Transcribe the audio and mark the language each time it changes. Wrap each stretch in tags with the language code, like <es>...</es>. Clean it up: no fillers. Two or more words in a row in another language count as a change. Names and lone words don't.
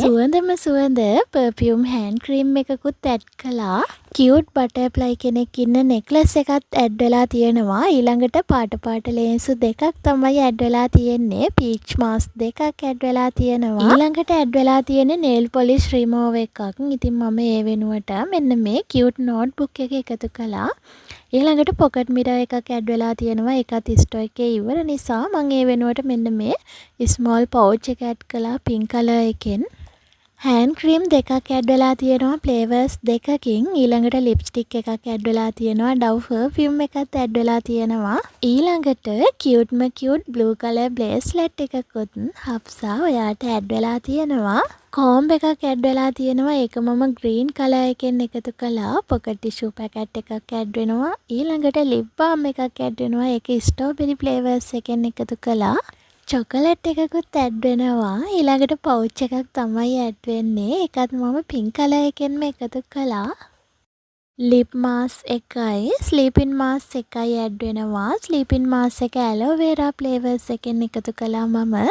<si>සුවඳ</si> <en>perfume hand cream</en> <si>එකකුත් ඇඩ් කළා.</si> <en>cute butterfly</en> <si>කෙනෙක් ඉන්න necklace එකත් ඇඩ් වෙලා තියෙනවා. ඊළඟට පාට ලේන්සු දෙකක් තමයි ඇඩ් වෙලා තියෙන්නේ.</si> <en>peach mask</en> <si>දෙකක් ඇඩ් වෙලා තියෙනවා. ඊළඟට ඇඩ් වෙලා තියෙන්නේ</si> <en>nail polish remover</en> <si>එකක්. ඉතින් මම ඒ වෙනුවට මෙන්න මේ</si> <en>cute notebook</en> <si>එක එකතු කළා. ඊළඟට</si> <en>pocket mirror</en> <si>එකක් ඇඩ් වෙලා තියෙනවා. ඒකත් ස්ටෝ එකේ ඉවර නිසා මම ඒ වෙනුවට මෙන්න මේ</si> <en>small pouch</en> <si>එක ඇඩ් කළා</si> <en>pink color</en> <si>එකෙන්. hand cream දෙකක් ඇඩ් වෙලා තියෙනවා ෆ්ලේවර්ස් දෙකකින්. ඊළඟට ලිප්ස්ටික් එකක් ඇඩ් වෙලා තියෙනවා. Dove perfume එකත් ඇඩ් වෙලා තියෙනවා. ඊළඟට</si> <en>cute blue color bracelet</en> <si>එකකුත් හබ්සා ඔයාට ඇඩ් වෙලා තියෙනවා. comb එකක් ඇඩ් වෙලා තියෙනවා. ඒක මම</si> <en>green color</en> <si>එකෙන් එකතු කළා.</si> <en>pocket tissue packet</en> <si>එකක් ඇඩ් වෙනවා. ඊළඟට</si> <en>lip balm</en> <si>එකක් ඇඩ් වෙනවා. ඒක</si> <en>strawberry flavors</en> <si>එකෙන් එකතු කළා. චොකලට් එකකුත් ඇඩ් වෙනවා. ඊළඟට පවුච් එකක් තමයි ඇඩ් වෙන්නේ. ඒකත් මම</si> <en>pink color</en> <si>එකෙන්ම එකතු කළා.</si> <en>lip mask</en> <si>එකයි</si> <en>sleeping mask</en> <si>එකයි ඇඩ් වෙනවා.</si> <en>sleeping mask</en> <si>එක</si> <en>aloe vera flavors</en> <si>එකෙන් එකතු කළා මම.</si>